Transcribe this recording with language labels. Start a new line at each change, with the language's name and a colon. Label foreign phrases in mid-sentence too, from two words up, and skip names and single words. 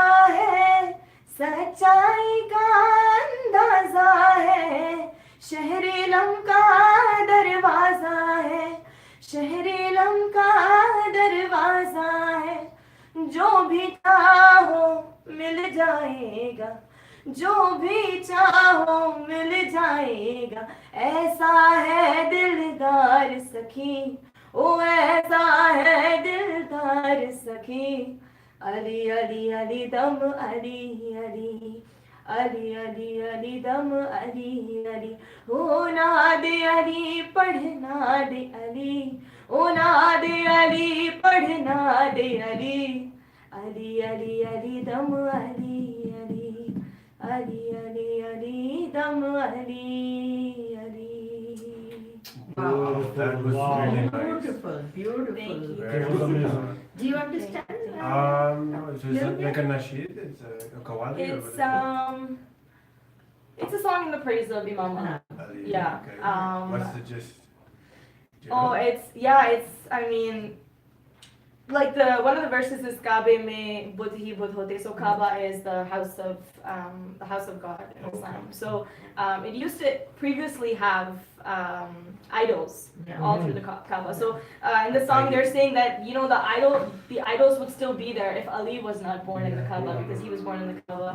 Hindi: है सच्चाई का अंदाजा है शहरे लम का दरवाजा है शहरे लम का दरवाजा है जो भी चाहो मिल जाएगा जो भी चाहो मिल जाएगा ऐसा है दिलदार सखी ओ ऐसा है दिलदार सखी अली अली अली दम अली अली अली अली अली दम अली अली हो ना दे अली पढ़ना दे अली ओ ना दे अली पढ़ना दे अली अली अली अली दम अली अली अली अली अली दम अली अली
English: Wow, that was really nice. Beautiful, beautiful. Thank you. Very was amazing. well. Do you understand? So is it like a nasheed? It's a qawwali or It's a song in the praise of Imam Ahmad. Ali, Yeah, okay. um, What's the gist? Do you Oh, know? I mean, like one of the verses is
Hindi: काबे में बुत ही बुत होते.
English: So Kaaba is the house of God in Islam. So it used to previously have idols all through the Kaaba. So in the song they're saying that the idols would still be there if Ali was not born in the Kaaba because he was born in the Kaaba.